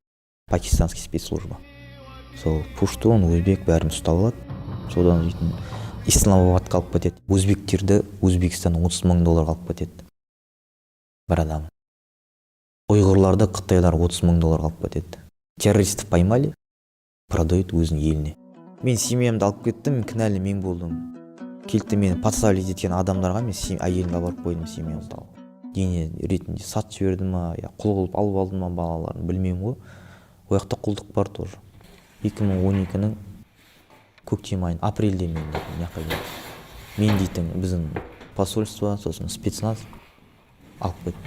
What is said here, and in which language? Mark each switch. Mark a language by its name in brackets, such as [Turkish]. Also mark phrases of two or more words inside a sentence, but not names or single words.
[Russian] Пакистанский спецслужба. [Kazakh] Сол пуштун, өзбек бәрін ұстап алады. Содан дейтін Исламабадқа алып кетеді. Өзбектерді Өзбекстаннан $30 мың алып кетеді. Бір адам. Ұйғырларды қытайлар $30 мың алып кетеді. [Russian] Террористов поймали, продают [Kazakh] өзінің еліне. Мен семьямды алып кеттім, кінәлі мен болдым. Келді мені подставлять еткен адамдарға мен әйелімді апарып қойдым семьямызды алып. Дене ретінде сатып жіберді ма, құл қылып алып алды ма балаларын білмеймін ғой. Ол жақта құлдық бар тоже. 2012-нің көктем айын, апрельде мен дейтін біздің посольство, сосын спецназ алып кетті.